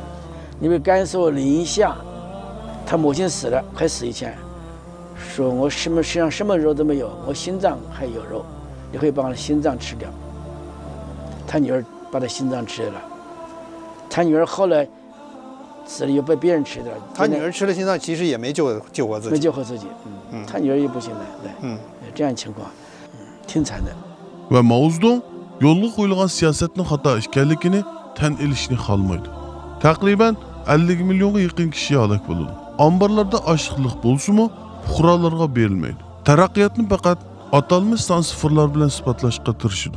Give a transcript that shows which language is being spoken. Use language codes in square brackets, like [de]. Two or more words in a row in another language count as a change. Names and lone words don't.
[zh] 你比如甘肃临夏，他母亲死了，快死以前，说我身上什么肉都没有，我心脏还有肉，你会把我的心脏吃掉。他女儿把他心脏吃了，他女儿后来死了又被别人吃掉。他女儿吃了心脏，其实也没救活自己，没救活自己。他女儿也不行了，对，这样情况，挺惨的。 [uz] Va Mao Zedong yo'lga qo'yilgan siyosatning xato ekanligini tan olishni xohlamaydi. Taqriban 50 millionga yaqin kishi halok bo'ldi. Omborlarda ochliqlik bo'lsa-mu, fuqarolarga berilmaydi. Taraqqiyotni faqat atalmış son sıfırlar bilan isbotlashga tirishdi.